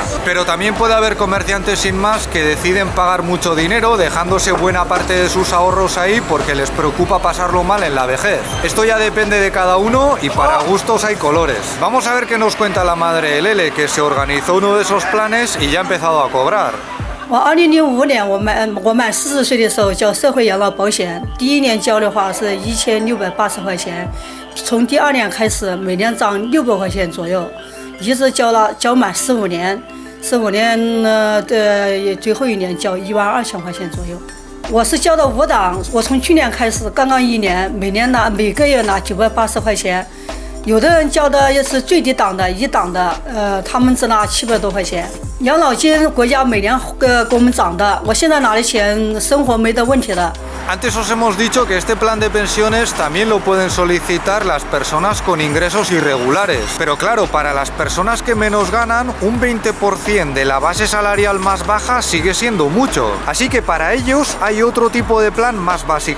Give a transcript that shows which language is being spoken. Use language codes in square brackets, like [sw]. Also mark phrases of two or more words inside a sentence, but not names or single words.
[es] Pero también puede haber comerciantes sin más que deciden pagar mucho dinero, dejándose buena parte de sus ahorros ahí porque les preocupa pasarlo mal en la vejez. Esto ya depende de cada uno y para gustos hay colores. Vamos a ver qué nos cuenta la madre de Lele, que se organizó uno de esos planes y ya ha empezado a cobrar. [zh] 我2005年我满40岁的时候交社会养老保险，第一年交的话是1680块钱，从第2年开始每年涨600块钱左右，一直交满15年，15年呢的最后一年交12000块钱左右。我是交的5档，我从去年开始，刚刚1年，每个月拿980块钱。有的人交的也是最低档的1档的，他们只拿700多块钱。养老金国家每年给我们涨的，我现在拿的钱生活没得问题的。 [es] Antes os hemos dicho que este plan de pensiones también lo pueden solicitar las personas con ingresos irregulares. Pero claro, para las personas que menos ganan, un 20% de la base salarial más baja sigue siendo mucho. Así que para ellos hay otro tipo de plan más básico.